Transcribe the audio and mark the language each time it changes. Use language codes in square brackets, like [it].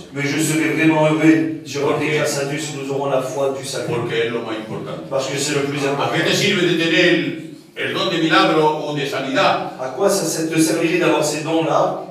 [fr] Mais je serai vraiment heureux, je rendrai grâce à Dieu si nous aurons la foi du salut. [es] Porque es lo más importante. [fr] Parce que c'est le plus [es] ¿A [fr] important. [es] qué te sirve de tener el don de milagro o de sanidad? [fr] À quoi ça te servirait d'avoir ces dons-là,